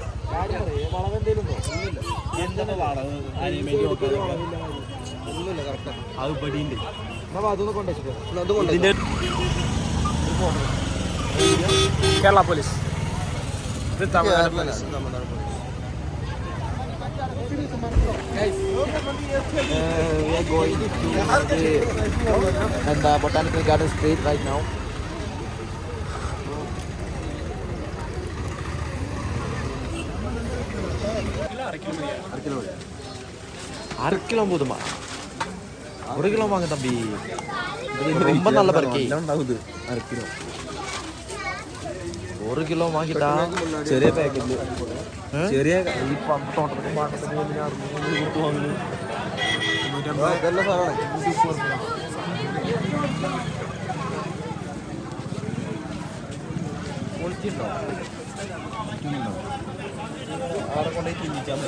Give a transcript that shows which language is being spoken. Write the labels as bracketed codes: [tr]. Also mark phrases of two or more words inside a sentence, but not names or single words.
[ml] വളവെന്തേലും അത് പടിയുണ്ട്. അതൊന്ന് കൊണ്ടുവച്ചിട്ട് കേരള പോലീസ്, ഇത് തമിഴ്നാട് പോലീസ്. [en] we are going to the botanical garden street right now. [ta] அரை கிலோ போதுமா? 1 கிலோ வாங்க தம்பி. ரொம்ப நல்ல பருக்கி. [ml] 1 കിലോ വാങ്ങിട്ടാ ചെറിയ പാക്കറ്റ്. ചെറിയ അവിടെ കൊണ്ടുപോയി തിന്നിച്ചാൽ മതി.